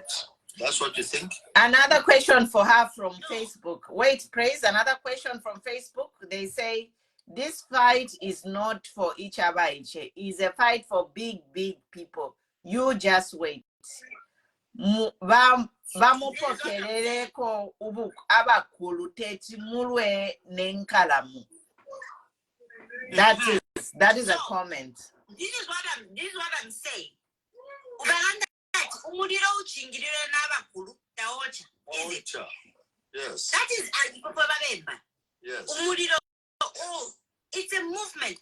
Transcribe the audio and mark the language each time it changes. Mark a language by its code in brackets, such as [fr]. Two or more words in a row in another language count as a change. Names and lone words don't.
[en] That's what you think? Another question for her from Facebook. Wait, Praise, another question from Facebook. They say, this fight is not for each other. It's a fight for big people. You just wait. [bem] bamupokerereko abakulu teti mulwe nenkalamu. [en] That is a comment. This is what I'm saying. Yes. That is yes. Oh, it's a movement.